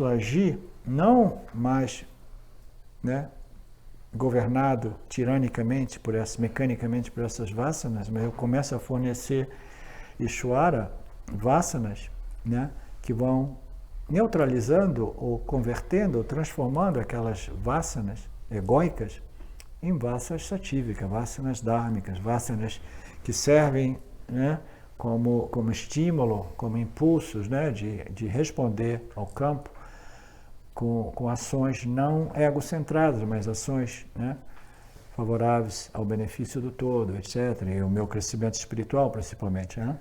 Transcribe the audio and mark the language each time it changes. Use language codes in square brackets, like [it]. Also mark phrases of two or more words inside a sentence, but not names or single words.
[pt] a agir não mais, né, governado tiranicamente mecanicamente por essas vasanas, mas eu começo a fornecer Ishvara, vasanas, né, que vão neutralizando ou convertendo ou transformando aquelas vasanas egóicas em vasanas satívicas, vasanas dhármicas, vasanas que servem, né, como estímulo, como impulsos, né, de responder ao campo com ações não egocentradas, mas ações, né, favoráveis ao benefício do todo, etc. E o meu crescimento espiritual, principalmente, né?